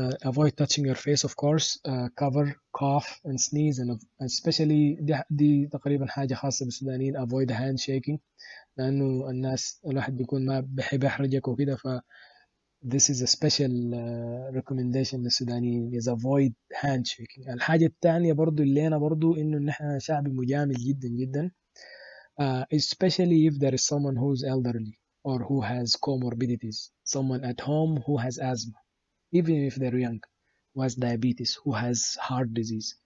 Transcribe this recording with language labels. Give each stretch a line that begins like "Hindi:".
English: Avoid touching your face, of course. Cover, cough and sneeze, and especially
Arabic: دي تقريبا حاجة خاصة بالسودانيين.
English: avoid handshaking
Arabic: لأنه الناس الواحد بيكون ما بيحب يحرجك وكده.
English: ف this is a special recommendation
Arabic: للسودانيين,
English: is avoid handshaking.
Arabic: الحاجة الثانية برضو اللي أنا برضو إنه نحن شعب مجامل جدا جدا,
English: especially if there is someone who's elderly or who has comorbidities, someone at home who has asthma, even if they're young, who has diabetes, who has heart disease.